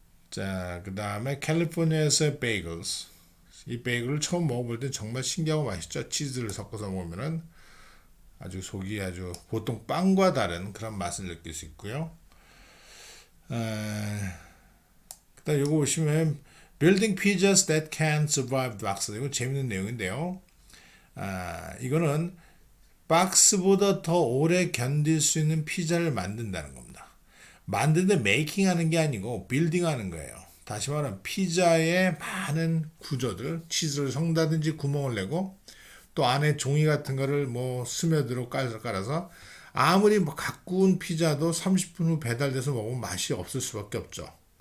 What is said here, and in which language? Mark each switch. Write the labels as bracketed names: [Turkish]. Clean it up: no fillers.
[Korean] 자, 그 다음에 캘리포니아에서의 베이글스. 이 베이글을 처음 먹어볼 때 정말 신기하고 맛있죠. 치즈를 섞어서 먹으면은 아주 속이 아주 보통 빵과 다른 그런 맛을 느낄 수 있고요. 그다음 이거 보시면 [English] Building Pizzas That Can Survive Box. [Korean] 이거 재밌는 내용인데요. 이거는 박스보다 더 오래 견딜 수 있는 피자를 만든다는 겁니다. 만드는데 메이킹하는 게 아니고 빌딩하는 거예요. 다시 말하면 피자의 많은 구조들, 치즈를 섞다든지 구멍을 내고 또 안에 종이 같은 거를 뭐 스며들어 깔아서 아무리 뭐 가꾸운 피자도 30분 후 배달돼서 먹으면 맛이 없을 수밖에 없죠.